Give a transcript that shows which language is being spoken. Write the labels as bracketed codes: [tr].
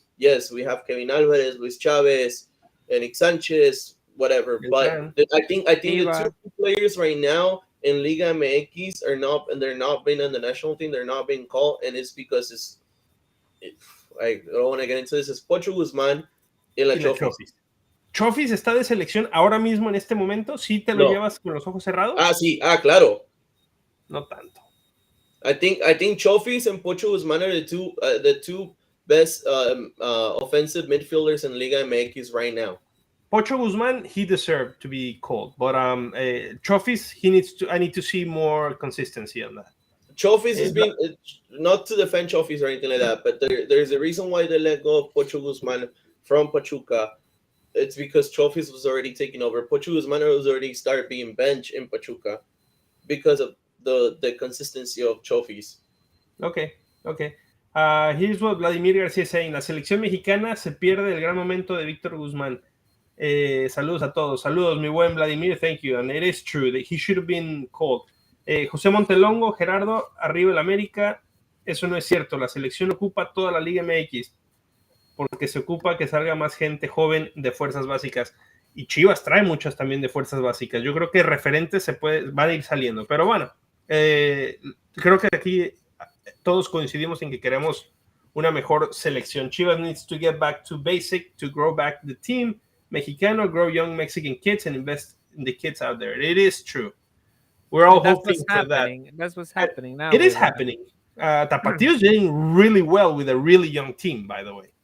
[en] Yes, we have Kevin Alvarez, Luis Chavez, Eric Sanchez, whatever. But I think the two players right now in Liga MX are not, and they're not being in the national team. They're not being called, and it's because I don't want to get into this. It's Pocho Guzmán y la Chofis. [es] Chofis está de selección ahora mismo en este momento. ¿Sí te lo llevas con los ojos cerrados? Sí, claro. No tanto. [en] I think Chofis and Pocho Guzmán are the two best offensive midfielders in Liga MX right now. Pocho Guzmán, he deserved to be called, but Chofis, I need to see more consistency on that. Chofis is being, not to defend Chofis or anything like that, but there's a reason why they let go of Pocho Guzmán from Pachuca. It's because Chofis was already taking over. Pocho Guzmán was already started being benched in Pachuca because of the consistency of Chofis. Okay. Here's what Vladimir García is saying. [es] La selección mexicana se pierde el gran momento de Víctor Guzmán. Saludos a todos. Saludos, mi buen Vladimir. [en] Thank you. And it is true that he should have been called. [es] José Montelongo, Gerardo, arriba el América. Eso no es cierto. La selección ocupa toda la Liga MX porque se ocupa que salga más gente joven de fuerzas básicas. Y Chivas trae muchas también de fuerzas básicas. Yo creo que referentes van a ir saliendo. Pero bueno, creo que aquí todos coincidimos en que queremos una mejor selección. [en] Chivas needs to get back to basic, to grow back the team mexicano, grow young Mexican kids and invest in the kids out there. It is true. We're all hoping for that. That's what's happening now. It is happening. Tapatío is doing really well with a really young team, by the way.